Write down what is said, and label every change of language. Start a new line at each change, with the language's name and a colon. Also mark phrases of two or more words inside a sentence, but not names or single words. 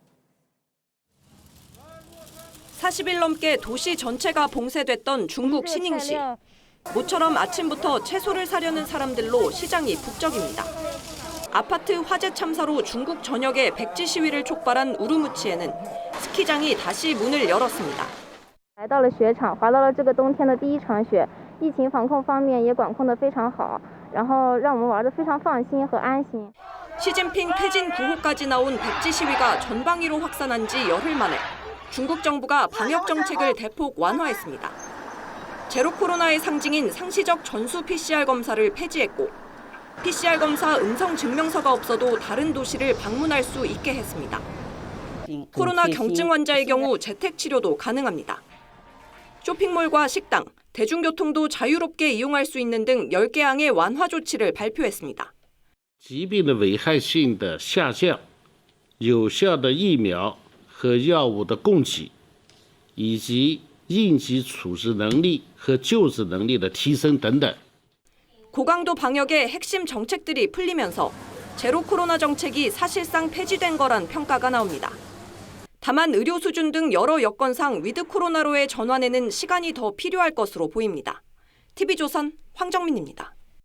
Korean: 40일 넘게 도시 전체가 봉쇄됐던 중국 시닝시. 모처럼 아침부터 채소를 사려는 사람들로 시장이 북적입니다. 아파트 화재 참사로 중국 전역에 백지 시위를 촉발한 우루무치에는 스키장이 다시 문을 열었습니다.
Chinese: 来到了雪场，滑到了这个冬天的第一场雪，疫情防控方面也管控得非常好，然后让我们玩得非常放心和安心。
Korean: 시진핑 퇴진 구호까지 나온 백지 시위가 전방위로 확산한 지 열흘 만에 중국 정부가 방역 정책을 대폭 완화했습니다. 제로 코로나의 상징인 상시적 전수 PCR 검사를 폐지했고 PCR 검사 음성 증명서가 없어도 다른 도시를 방문할 수 있게 했습니다. 코로나 경증 환자의 경우 재택 치료도 가능합니다. 쇼핑몰과 식당, 대중교통도 자유롭게 이용할 수 있는 등 10개 항의 완화 조치를 발표했습니다.
Chinese: 疾病的危害性的下降，有效的疫苗和药物的供给，以及应急处置能力和救治能力的提升等等。
Korean: 고강도 방역의 핵심 정책들이 풀리면서 제로 코로나 정책이 사실상 폐지된 거란 평가가 나옵니다. 다만 의료 수준 등 여러 여건상 위드 코로나로의 전환에는 시간이 더 필요할 것으로 보입니다. TV조선 황정민입니다.